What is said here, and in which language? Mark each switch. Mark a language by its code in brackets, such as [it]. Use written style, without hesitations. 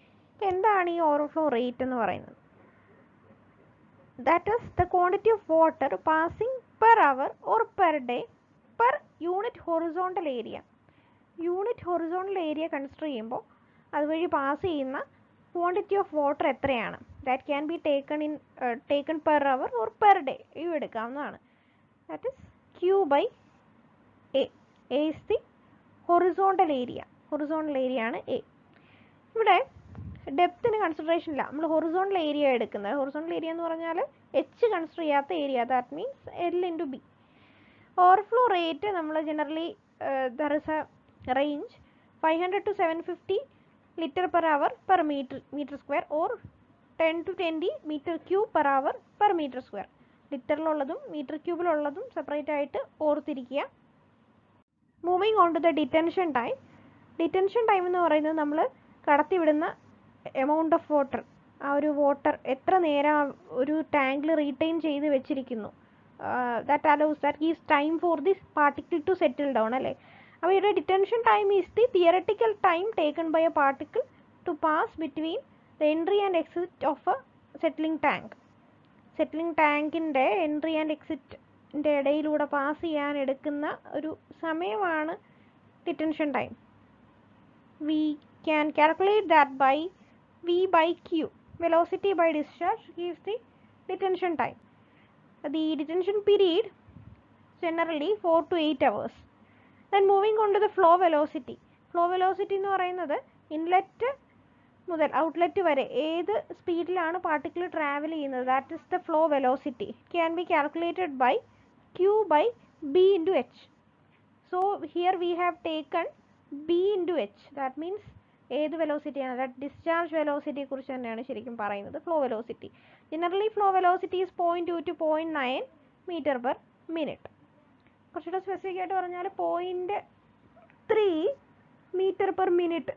[ml] അപ്പോൾ എന്താണ് ഈ ഓവർഫ്ലോ റേറ്റ് എന്ന് പറയുന്നത്? [en] That is the quantity of water passing per hour or per day per unit horizontal area. [ml] Unit horizontal area consider ചെയ്യുമ്പോൾ അതുവഴി pass ചെയ്യുന്ന ക്വാണ്ടിറ്റി ഓഫ് വാട്ടർ എത്രയാണ്? [en] That can be taken per hour or per day. [ml] ഇവ എടുക്കാവുന്നതാണ്. [en] That is Q by A. A is the horizontal area. [ml] Horizontal area ആണ് A. ഇവിടെ ഡെപ്തിന് consideration ഇല്ല, നമ്മൾ ഹൊറിസോണ്ടൽ ഏരിയ എടുക്കുന്നത്. ഹൊറിസോണ്ടൽ ഏരിയ എന്ന് പറഞ്ഞാൽ H കൺസിഡർ ചെയ്യാത്ത area, [en] that means [ml] L into B. [en] Overflow rate നമ്മൾ generally there is a range 500 to 750 litre per hour per metre square or 10 to 20 metre cube per hour per metre square. [ml] ലിറ്ററിലുള്ളതും metre ക്യൂബിലുള്ളതും separate ആയിട്ട് ഓർത്തിരിക്കുക. Moving on to the detention time. Detention time എന്ന് പറയുന്നത് നമ്മൾ കടത്തിവിടുന്ന amount of water, ആ ഒരു water എത്ര നേരം ഒരു ടാങ്കിൽ റീറ്റെയിൻ ചെയ്ത് വെച്ചിരിക്കുന്നു, [en] that gives time for this particle to settle down [ml] അല്ലേ. [en] അപ്പോൾ ഇവിടെ detention time is the theoretical time taken by a particle to pass between the entry and exit of a settling tank. [ml] Settling ടാങ്കിൻ്റെ entry and എക്സിറ്റിൻ്റെ ഇടയിലൂടെ pass ചെയ്യാൻ എടുക്കുന്ന ഒരു സമയമാണ് detention time. [en] We can calculate that by V by Q. Velocity by discharge gives the detention time. The detention period generally 4 to 8 hours. Then moving on to the flow velocity. [ml] Flow velocity എന്ന് പറയുന്നത് inlet മുതൽ outlet വരെ ഏത് സ്പീഡിലാണ് particle travel ചെയ്യുന്നത്, [en] That is the flow velocity. Can be calculated by Q by B into H. So here we have taken B into H. That means [ml] ഏത് വെലോസിറ്റിയാണ്, that discharge വെലോസിറ്റിയെ കുറിച്ച് തന്നെയാണ് ശരിക്കും പറയുന്നത്. [en] Flow velocity generally flow velocity is 0.2 to 0.9 metre per minute. [ml] കുറച്ചുകൂടെ specific ആയിട്ട് പറഞ്ഞാൽ 0.3 metre per minute.